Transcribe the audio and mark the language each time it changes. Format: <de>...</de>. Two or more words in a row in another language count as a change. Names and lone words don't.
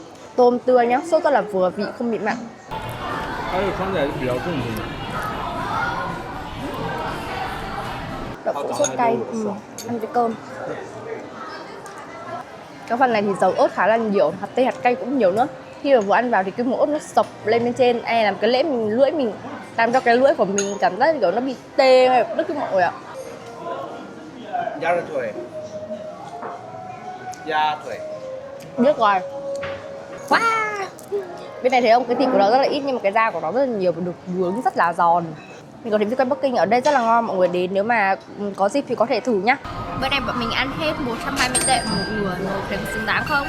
<vi>tôm tươi nhá, sốt rất là vừa vị, không bị mặn.</vi> <zh>它这个看起来是比较正宗的。</zh> <vi>Đậu phụ sốt cay, ăn với cơm. Cái phần này thì dầu ớt khá là nhiều, hạt tây hạt cay cũng nhiều nữa. Khi mà vừa ăn vào thì cái mùi ớt nó sộc lên bên trên, làm cái lưỡi mình làm cho cái lưỡi của mình cảm giác kiểu nó bị tê hay đứt cái mọi người ạ.</vi> <zh>鸭的腿，鸭腿，</zh> <vi>Biết rồi. Wow. Bên này thấy không, cái thịt của nó rất là ít nhưng mà cái da của nó rất là nhiều và được nướng rất là giòn. Mình có thấy vịt Bắc Kinh ở đây rất là ngon, mọi người đến nếu mà có dịp thì có thể thử nhá. Bữa nay bọn mình ăn hết 120 tệ một người, thấy có xứng đáng không?</vi>